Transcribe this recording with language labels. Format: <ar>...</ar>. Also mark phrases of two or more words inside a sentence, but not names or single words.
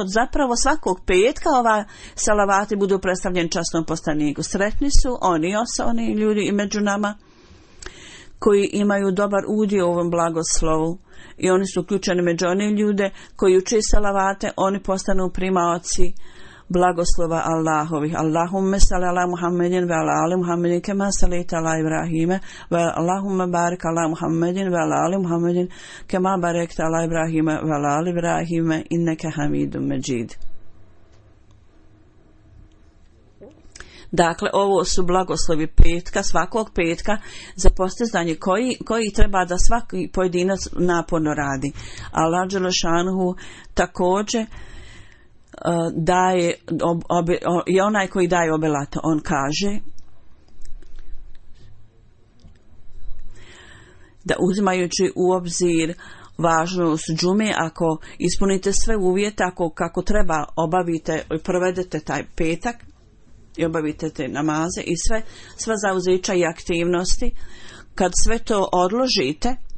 <bs>Zapravo svakog petka ovaj salavati budu predstavljeni časnom poslaniku. Sretni su oni ljudi i među nama koji imaju dobar udio u ovom blagoslovu i oni su uključeni među one ljude koji uče salavate, oni postanu primaoci blagoslova Allahovih.</bs> <ar>اللهم صل على محمد وعلى آل محمد كما صليت على إبراهيم و اللهم بارك على محمد وعلى آل محمد كما باركت على إبراهيم وعلى آل إبراهيم إنك حميد مجيد.</ar> <bs>Dakle, ovo su blagoslovi petka, svakog petka za postizanje koji treba da svaki pojedinac naporno radi. Allah dželešanu također daje i onaj koji daje obilato, on kaže da uzimajući u obzir važnost džume, ako ispunite sve uvjete, kako treba obavite i provedete taj petak i obavite te namaze i sva zauzeća i aktivnosti, kad sve to odložite,</bs>